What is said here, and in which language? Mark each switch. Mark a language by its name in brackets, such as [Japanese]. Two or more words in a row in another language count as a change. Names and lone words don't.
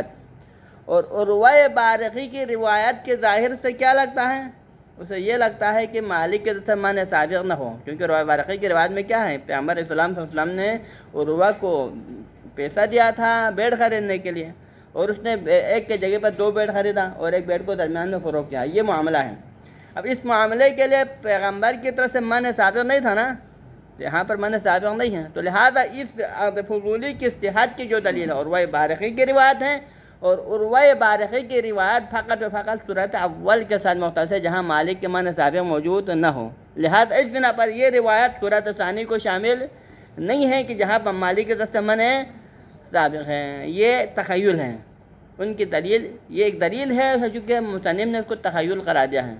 [Urdu] اور عروہ بارقی کی روایت کے ظاہر سے کیا لگتا ہے، اسے یہ لگتا ہے کہ مالک کے طرف سے منع سابق نہ ہو، کیونکہ عروہ بارقی کی روایت میں کیا ہے، پیغمبر اسلام [Arabic] صلی اللہ علیہ وسلم [Urdu] نے عروہ کو پیسہ دیا تھا بیڑ خریدنے کے لیے، اور اس نے ایک کے جگہ پر 2 بیڑ خریدا اور ایک بیڑ کو درمیان میں فروخت کیا. یہ معاملہ ہے. اب اس معاملے کے لیے پیغمبر کی طرف سے منع سابق نہیں تھا نا، یہاں پر منع سابق نہیں ہے، تو لہذا اس عقد فضولی کی صحت کی جو دلیل ہے عروہ بارقی کی روایت ہے، اور عروہ بارقی کی روایت فقط و فقط صورت اول کے ساتھ مختص ہے جہاں مالک کے منع سابق موجود نہ ہو. لہذا اس بنا پر یہ روایت صورت ثانی کو شامل نہیں ہے کہ جہاں پر مالک کے طرف سے منع سابق ہے. یہ تخیل ہے ان کی دلیل، یہ ایک دلیل ہے چونکہ مصنف نے اس کو تخیل قرار دیا ہے.